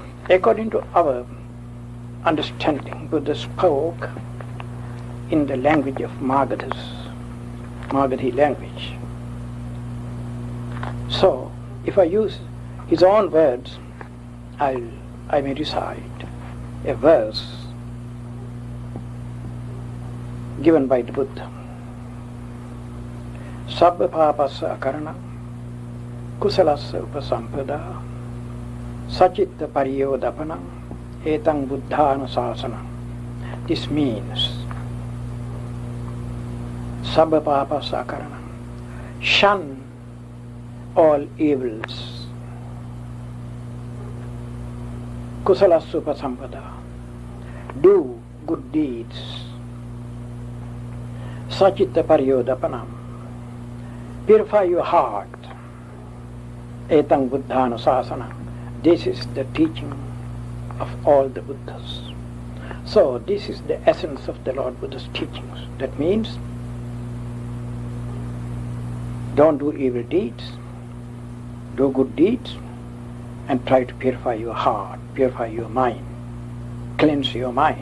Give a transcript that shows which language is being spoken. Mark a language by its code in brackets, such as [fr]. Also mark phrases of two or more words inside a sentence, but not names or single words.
[en] According to our understanding, Buddha spoke in the language of Magadhi language. So, if I use his own words, I may recite a verse given by the Buddha. [pi] Sabba papasa akarana kusalasa upasampada sachitta pariyodapana etang buddhanusasana. [en] This means [pi] sabba papasa akarana, [en] shun all evils, [pi] kusalasa upasampada, [en] do good deeds, [pi] sachitta pariyodapana, [en] purify your heart, [pi] etang buddhanusasana. [en] This is the teaching of all the Buddhas. So this is the essence of the Lord Buddha's teachings. That means don't do evil deeds, do good deeds, and try to purify your heart, purify your mind, cleanse your mind.